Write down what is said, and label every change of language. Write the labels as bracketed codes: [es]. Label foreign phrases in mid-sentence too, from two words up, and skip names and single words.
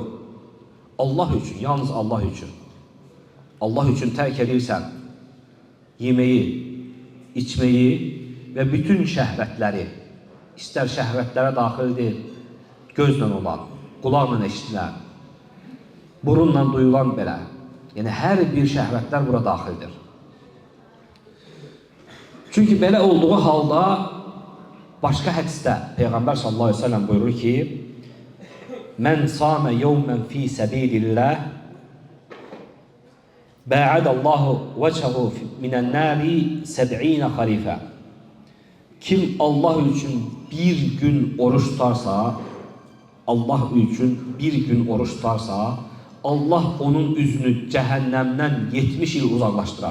[az] Allah üçün, yalnız Allah üçün. Allah üçün tərk edirsən yeməyi, içməyi və bütün şəhvətləri, istər şəhvətlərə daxildir, gözlə olan, qulaqla eşitilən, burunla duyulan belə. Yəni hər bir şəhvətlər bura daxildir. Çünki belə olduğu halda başqa hədisdə Peyğəmbər [ar] صلى الله عليه وسلم [az] buyurur ki: [ar] "من صام يوما في سبيل الله باعد الله وجهه من النار 70 خريفا. [az] Kim Allah üçün bir gün oruç tutarsa, Allah üçün bir gün oruç tutarsa, Allah onun üzünü cəhənnəmdən 70 il uzaqlaşdırar.